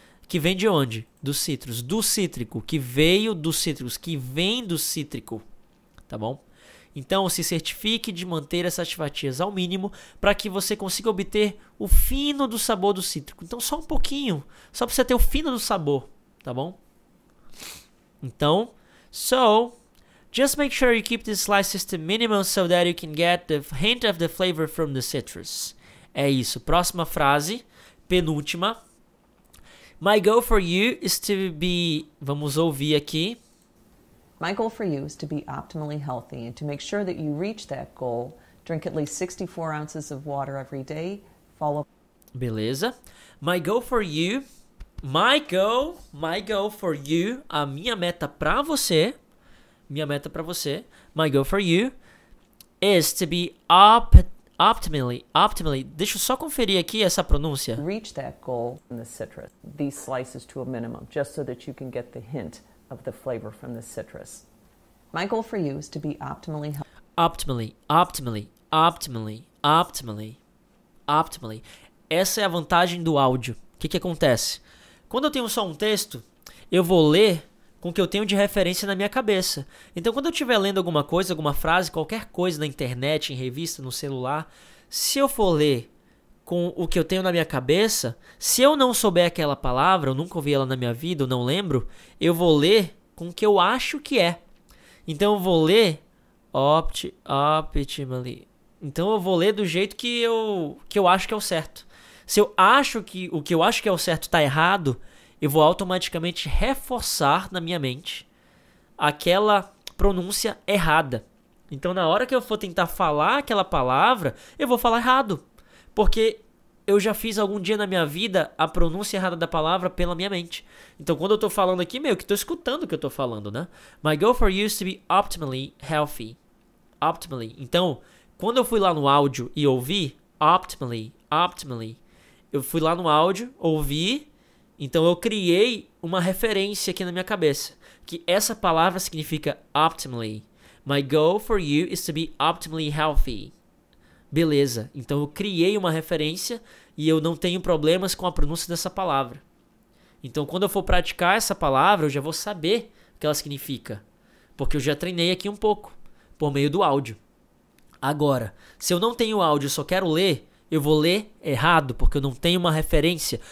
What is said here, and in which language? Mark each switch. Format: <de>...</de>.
<pt>Que vem de onde? Do citrus. Do cítrico. Que veio dos cítricos. Que vem do cítrico. tá bom? Então, se certifique de manter essas fatias ao mínimo para que você consiga obter o fino do sabor do cítrico. Então, só um pouquinho, só para você ter o fino do sabor, tá bom? Então,</pt> <en>just make sure you keep the slices to minimum so that you can get the hint of the flavor from the citrus.</en> <pt>É isso. Próxima frase, penúltima.</pt> <en>My goal for you is to be...</en> <pt>Vamos ouvir aqui.</pt> <en>My goal for you is to be optimally healthy, and to make sure that you reach that goal, drink at least 64 ounces of water every day, follow...</en> <pt>Beleza.</pt> <en>My goal for you, my goal for you,</en> <pt>a minha meta pra você,</pt> <en>my goal for you is to be optimally,</en> <pt>deixa eu só conferir aqui essa pronúncia.</pt> <en>Reach that goal in the citrus, these slices to a minimum, just so that you can get the hint of the flavor from the citrus. My goal for you is to be optimally healthy. Optimally.</en> <pt>Essa é a vantagem do áudio. O que acontece? Quando eu tenho só um texto, eu vou ler com o que eu tenho de referência na minha cabeça. Então, quando eu estiver lendo alguma coisa, alguma frase, qualquer coisa na internet, em revista, no celular, se eu for ler com o que eu tenho na minha cabeça, se eu não souber aquela palavra, eu nunca ouvi ela na minha vida, eu não lembro, eu vou ler com o que eu acho que é. Então eu vou ler optimally. Então eu vou ler do jeito que eu acho que é o certo. Se eu acho que o que eu acho que é o certo está errado, eu vou automaticamente reforçar na minha mente aquela pronúncia errada. Então na hora que eu for tentar falar aquela palavra, eu vou falar errado. Porque eu já fiz algum dia na minha vida a pronúncia errada da palavra pela minha mente. Então, quando eu tô falando aqui, meio que tô escutando o que eu tô falando, né?</pt> <en>My goal for you is to be optimally healthy. Optimally.</en> <pt>Então, quando eu fui lá no áudio e ouvi optimally, eu fui lá no áudio, ouvi, então eu criei uma referência aqui na minha cabeça, que essa palavra significa optimally.</pt> <en>My goal for you is to be optimally healthy.</en> <pt>Beleza, então eu criei uma referência e eu não tenho problemas com a pronúncia dessa palavra. Então quando eu for praticar essa palavra, eu já vou saber o que ela significa. Porque eu já treinei aqui um pouco, por meio do áudio. Agora, se eu não tenho áudio e só quero ler, eu vou ler errado, porque eu não tenho uma referência.</pt>